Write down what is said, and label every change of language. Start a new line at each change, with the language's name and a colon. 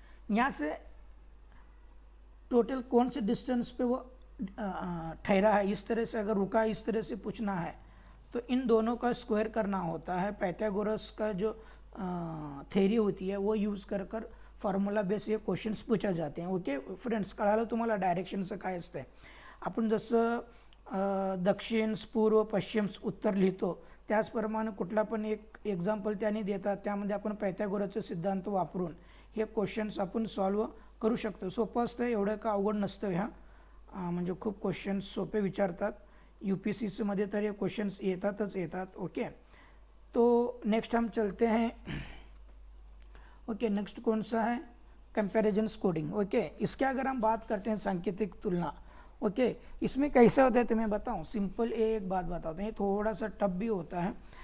Hindi: यहाँ से टोटल कौन से डिस्टेंस पे वो ठहरा है, इस तरह से अगर रुका है, इस तरह से पूछना है तो इन दोनों का स्क्वायर करना होता है. पाइथागोरस का जो थेरी होती है वो यूज़ कर फॉर्म्युला बेस हे क्वेश्चन्स पूछा जाते हैं, ओके फ्रेंड्स.
Marathi: कळालं तुम्हाला डायरेक्शनचं काय असतं. आपण जसं दक्षिण पूर्व पश्चिम उत्तर लिहितो त्याचप्रमाणे कुठला पण एक एक्झाम्पल त्यांनी देतात, त्यामध्ये आपण पायथागोरसचे सिद्धांत वापरून हे क्वेश्चन्स आपण सॉल्व करू शकतो. सोपं असतं, एवढं का अवघड नसतं. म्हणजे खूप क्वेश्चन्स सोपे विचारतात. UPSC मध्ये तर ये क्वेश्चंस येतात, ओके.
Hindi: तो नेक्स्ट हम चलते हैं, ओके. नेक्स्ट कौन सा है, कंपैरिजन कोडिंग, ओके. इसके अगर हम बात करते हैं सांकेतिक तुलना, ओके. इसमें कैसे होता है तो मैं बताऊं, सिंपल एक बात बताता हूँ, ये थोड़ा सा टफ भी होता है.